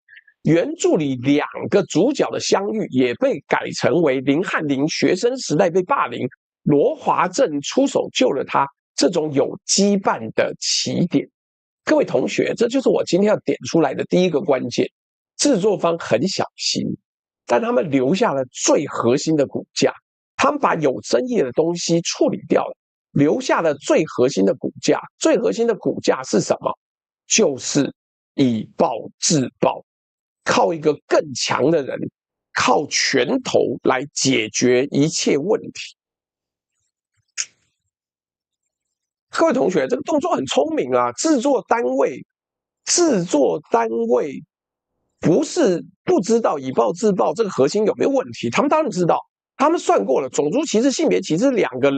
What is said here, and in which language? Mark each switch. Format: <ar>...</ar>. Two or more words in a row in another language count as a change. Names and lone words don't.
<zh>原著裡2個主角的相遇也被改成為林漢林學生時代被霸凌，羅華正出手救了他，這種有羈絆的起點。各位同學，這就是我今天要點出來的第一個關鍵。製作方很小心，但他們留下了最核心的骨架，他們把有爭議的東西處理掉了，留下了最核心的骨架。最核心的骨架是什麼？就是以暴制暴，靠一個更強的人，靠拳頭來解決一切問題。各位同學，這個動作很聰明啊！製作單位不是不知道以暴制暴這個核心有沒有問題，他們當然知道，他們算過了，種族歧視、性別歧視2個</zh>